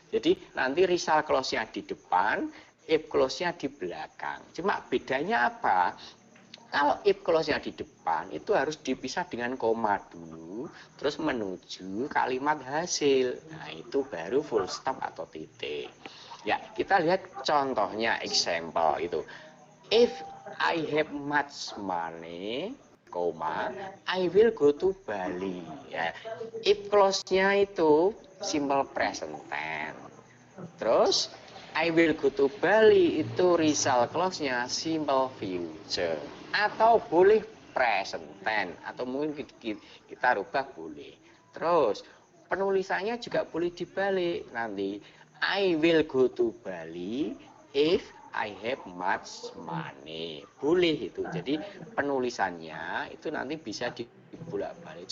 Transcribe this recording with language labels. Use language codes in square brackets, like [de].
[id] Jadi nanti result clause-nya di depan, if clause-nya di belakang. Cuma bedanya apa? Kalau if clause-nya di depan itu harus dipisah dengan koma dulu, terus menuju kalimat hasil. Nah, itu baru full stop atau titik. Ya, kita lihat contohnya example itu. [en] If I have much money, I will go to Bali. [id] Ya, if clause-nya itu simple present tense. Terus [en] I will go to Bali [id] itu result clause-nya simple future. Atau boleh present tense atau mungkin kita rubah boleh. Terus penulisannya juga boleh dibalik nanti. [en] I will go to Bali if I have much money. [id] Boleh itu. Jadi penulisannya itu nanti bisa dibolak-balik.